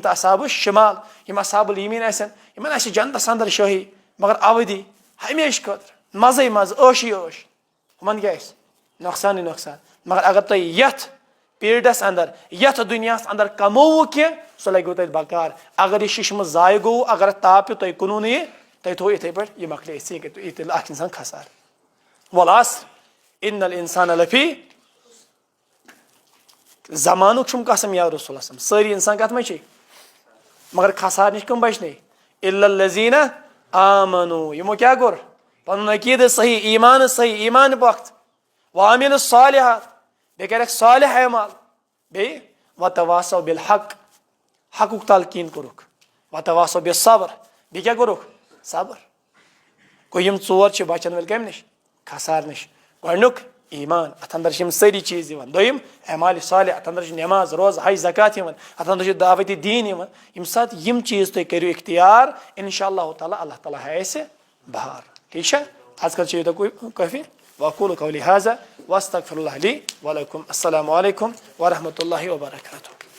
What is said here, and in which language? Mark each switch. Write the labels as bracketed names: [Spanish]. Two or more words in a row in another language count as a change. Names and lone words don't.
[Kashmiri] تہٕ [Arabic] اصحاب الشمال [Kashmiri] یِم [Arabic] اصحاب الیمیٖن [Kashmiri] آسن یِمن آسہِ جنتس انٛدر شٲہی مگر اودی ہمیشہِ خٲطرٕ مزے مزٕ عٲشی عٲش ہُمن کیٛاہ آسہِ نۄقصانٕے نۄقصان مگر اگر تُہۍ یتھ پیٖرڈس انٛدر یتھ دُنیاہس انٛدر کمووُ کینٛہہ سُہ لگوٕ تتہِ بکار اگر یہِ ششمہٕ ضایہِ گوٚو اگر اتھ تاپھ پیوٚو تۄہہِ کُنوُ نہٕ یہِ تۄہہِ تھوٚو یِتھٕے پٲٹھۍ یہِ مۄکلے اِتھٕے کٔنۍ یہِ تیٚلہِ اکھ انسان کھسار [Arabic] والعصر ان الانسان لفی [Kashmiri] زمانُک چھُم قسم یا رسول اللہ سٲری انسان کتھ منٛز چھِ مگر کھسار نِش کٕم بچنے [Arabic] الا الذین آمنوا [Kashmiri] یِمو کیٛاہ کوٚر پنُن عقیٖدٕ صحیح ایٖمانہٕ صحیح ایٖمان پۄختہٕ [Arabic] وعملوا الصالحات [Kashmiri] بیٚیہِ کریکھ صالح اعمال بیٚیہِ [Arabic] وتواصوا بالحق [Kashmiri] حقُک تلقیٖن کوٚرُکھ [Arabic] وتواصوا بالصبر [Kashmiri] بیٚیہِ کیٛاہ کوٚرُکھ صبر گوٚو یِم 4 چھِ بچن وٲلۍ کمہِ نِش کھسار نِش گۄڈنیُک ایٖمان اتھ انٛدر چھِ یِم سٲری چیٖز یِوان دوٚیِم اعمالِ صالح اتھ انٛدر چھِ نٮ۪ماز روزٕ حج زکات یِوان اتھ انٛدر چھُ دعوتِ دیٖن یِوان ییٚمہِ ساتہٕ یِم چیٖز تُہۍ کٔرِو اختیار [Arabic] انشاء اللہ تعالیٰ [Kashmiri] اللہ تعالیٰ ہاوِ اَسہِ بہار ٹھیٖک چھا آز کل چھِ یوٗتاہ کٲفی [Arabic] واقوٗلُ قولی ہذا واستغفر اللہ لی ولکم السلام علیکم ورحمۃ اللہ وبرکاتہ